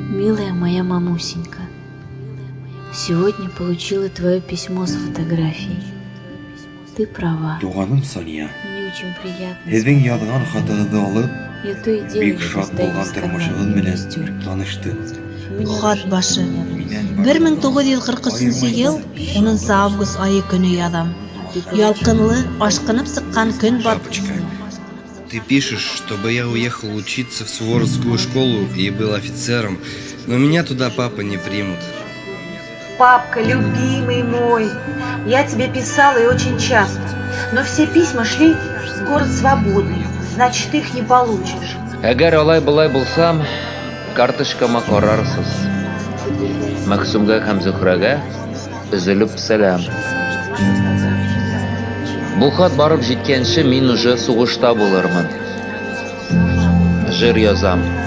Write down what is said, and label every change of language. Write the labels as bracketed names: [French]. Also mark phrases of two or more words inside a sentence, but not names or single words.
[Russian] Милая моя мамусенька, сегодня получила твое письмо с фотографией. Ты права. [Tatar] Туганым Соня, [Russian] Мне очень приятно. [Bashkir] һеҙҙең яҙған хатығыҙҙы алып, [Russian] Я то и дело [Tatar] бик шат булган тормышығыҙ менән таныштым. Хат башы. 1940 ел 10 август айы көне язам. Ялкынлы, ашкынып сыккан көн [Russian] Папочка, Ты пишешь, чтобы я уехал учиться в Суворовскую школу и был офицером, но меня туда папа не примут. Папка, любимый мой, я тебе писала и очень часто, но все письма шли в город свободный, значит, ты их не получишь. [Tatar] Әгәр алай-болай булсам, карточкама карарсыз. Мәхсүмгә һәм Зөһрәгә өзелеп сәлам. Бу хат барып җиткәнче мин уже сугышта булырмын. Җыр язам.